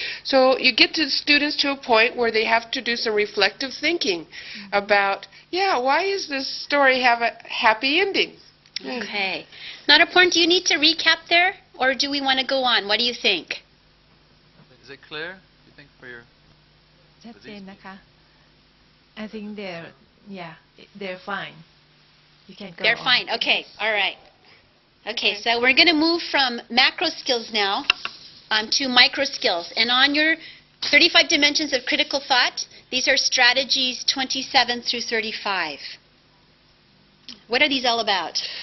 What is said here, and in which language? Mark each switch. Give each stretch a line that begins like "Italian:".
English: So you get the students to a point where they have to do some reflective thinking about, yeah, why does this story have a happy ending? Okay. Not important. Do you need to recap there, or do we want to go on? What do you think? Is it clear, you think, for your...
Thai: ชัดเจนนะคะ
English: I think they're fine. You can go They're on. fine. Okay. All right. Okay, so we're going to move from macro skills now to micro skills. And on your 35 dimensions of critical thought, these are strategies 27 through 35. What are these all about?